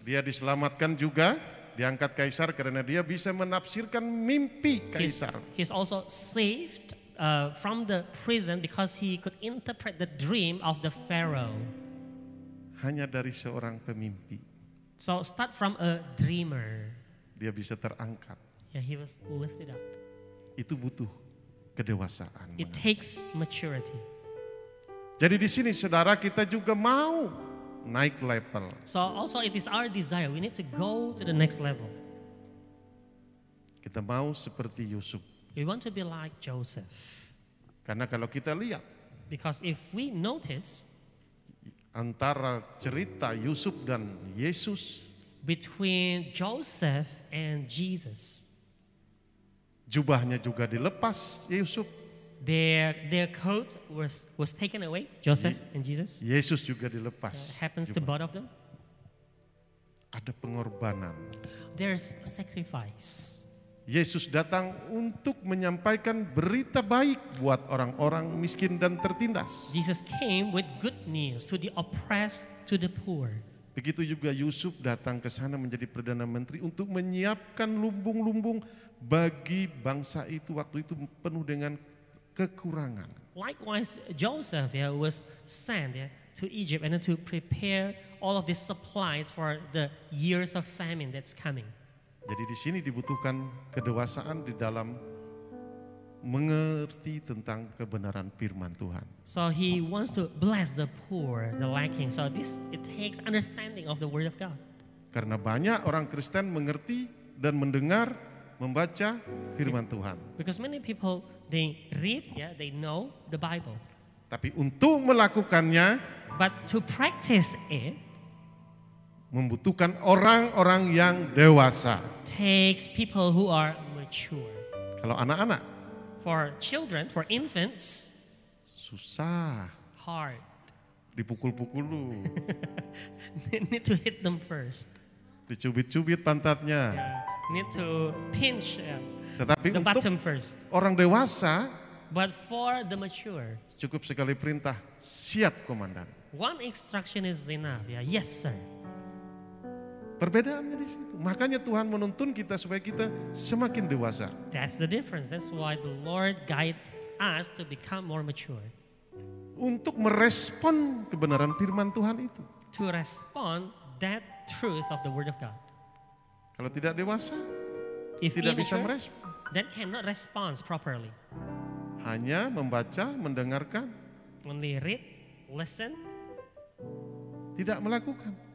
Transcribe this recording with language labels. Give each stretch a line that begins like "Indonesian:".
Indonesian: Dia diselamatkan juga, diangkat kaisar karena dia bisa menafsirkan mimpi kaisar.
English: He's also saved from the prison because he could interpret the dream of the Pharaoh.
Indonesian: Hanya dari seorang pemimpi
English: So start from a dreamer.
Indonesian: dia bisa terangkat.
English: Yeah, he was lifted up.
Indonesian: Itu butuh kedewasaan.
English: It takes maturity.
Indonesian: Jadi di sini saudara kita juga mau naik level.
English: So also it is our desire. We need to go to the next level.
Indonesian: Kita mau seperti Yusuf.
English: We want to be like Joseph.
Indonesian: Karena kalau kita lihat
English: Because if we notice
Indonesian: antara cerita Yusuf dan Yesus,
English: between Joseph and Jesus,
Indonesian: Jubahnya juga dilepas Yusuf.
English: Their coat was taken away, Joseph and Jesus.
Indonesian: Yesus juga dilepas.
English: Happens to both of them.
Indonesian: Ada pengorbanan.
English: There's sacrifice.
Indonesian: Yesus datang untuk menyampaikan berita baik buat orang-orang miskin dan tertindas.
English: Jesus came with good news to the oppressed, to the poor.
Indonesian: Begitu juga Yusuf datang ke sana menjadi Perdana Menteri untuk menyiapkan lumbung-lumbung bagi bangsa itu waktu itu penuh dengan kekurangan.
English: Likewise, Joseph was sent to Egypt and to prepare all of these supplies for the years of famine that's coming.
Indonesian: Jadi di sini dibutuhkan kedewasaan di dalam mengerti tentang kebenaran firman Tuhan.
English: So he wants to bless the poor, the lacking. So it takes understanding of the word of God.
Indonesian: Karena banyak orang Kristen mengerti dan mendengar, membaca firman Tuhan.
English: Because many people, they read, they know the Bible.
Indonesian: Tapi untuk melakukannya,
English: but to practice it,
Indonesian: membutuhkan orang-orang yang dewasa.
English: Takes people who are mature.
Indonesian: Kalau anak-anak,
English: for children, for infants,
Indonesian: susah.
English: Hard.
Indonesian: Dipukul-pukul lu.
English: Need to hit them first.
Indonesian: Dicubit-cubit pantatnya.
English: Need to pinch
Indonesian: Tetapi
English: the
Indonesian: untuk
English: bottom first.
Indonesian: Orang dewasa,
English: but for the mature,
Indonesian: cukup sekali perintah, siap komandan.
English: One instruction is enough. Yes sir.
Indonesian: Perbedaannya di situ. Makanya Tuhan menuntun kita supaya kita semakin dewasa.
English: That's the difference. That's why the Lord guide us to become more mature.
Indonesian: Untuk merespon kebenaran firman Tuhan itu.
English: To respond that truth of the word of God.
Indonesian: Kalau tidak dewasa,
English: if
Indonesian: tidak bisa merespon.
English: That cannot respond properly.
Indonesian: Hanya membaca, mendengarkan.
English: Only read, listen.
Indonesian: Tidak melakukan.